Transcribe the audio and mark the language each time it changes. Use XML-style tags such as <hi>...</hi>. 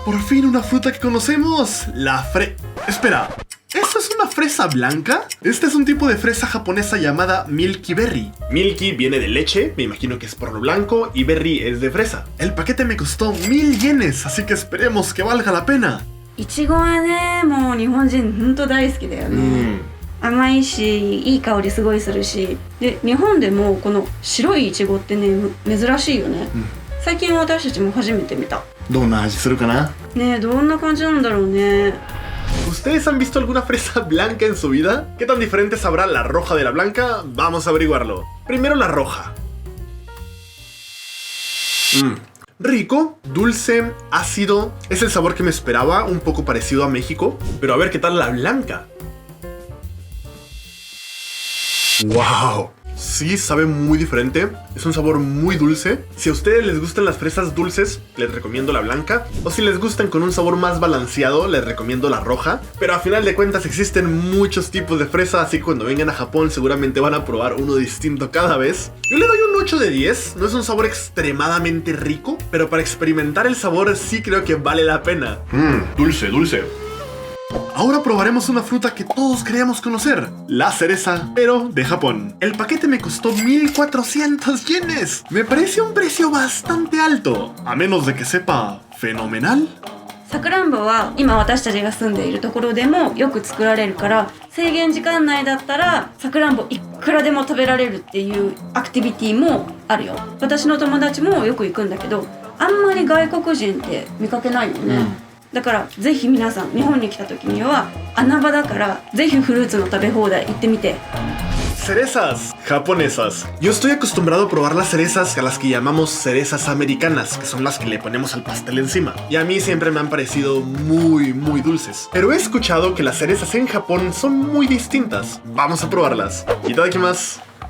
<es>Por fin una fruta que conocemos. Espera. ¿Esto es una fresa blanca? Este es un tipo de fresa japonesa llamada Milky Berry. Milky viene de leche, me imagino que es por lo blanco, y berry es de fresa. El paquete me costó 1000 yenes, así que esperemos que valga la pena.</es> <ja>いちごはねもう日本人ほんと大好きだよね、甘いしいい香りすごいするし、で日本でもこの白いいちごってね珍しいよね、最近私たちも初めて見た。どんな味するかな？ねえどんな感じなんだろうね。</ja> <es>¿Ustedes han visto alguna fresa blanca en su vida? ¿Qué tan diferente sabrá la roja de la blanca? Vamos a averiguarlo. Primero la roja. Rico, dulce, ácido. Es el sabor que me esperaba, un poco parecido a México. Pero a ver qué tal la blanca. ¡Wow! Sí, sabe muy diferente. Es un sabor muy dulce. Si a ustedes les gustan las fresas dulces, les recomiendo la blanca. O si les gustan con un sabor más balanceado, les recomiendo la roja. Pero a final de cuentas existen muchos tipos de fresa, así que cuando vengan a Japón seguramente van a probar uno distinto cada vez. Yo le doy un 8 de 10. No es un sabor extremadamente rico, pero para experimentar el sabor sí creo que vale la pena. Dulce, dulce. Ahora probaremos una fruta que todos creíamos conocer, la cereza, pero de Japón. El paquete me costó 1400 yenes. Me parece un precio bastante alto, a menos de que sepa fenomenal.</es> <ja>さくらんぼは今私たちが住んでいるところでもよく作られるから、制限時間内だったらさくらんぼいくらでも食べられるっていうアクティビティもあるよ。私の友達もよく行くんだけど、あんまり外国人って見かけないよね、だからぜひ皆さん日本に来た時には穴場だからぜひフルーツの食べ放題行ってみて。</ja> <es>Cerezas japonesas. Yo estoy acostumbrado a probar las cerezas a las que llamamos cerezas americanas, que son las que le ponemos al pastel encima. Y a mí siempre me han parecido muy dulces. Pero he escuchado que las cerezas en Japón son muy distintas. Vamos a probarlas. Itadakimasu.</es>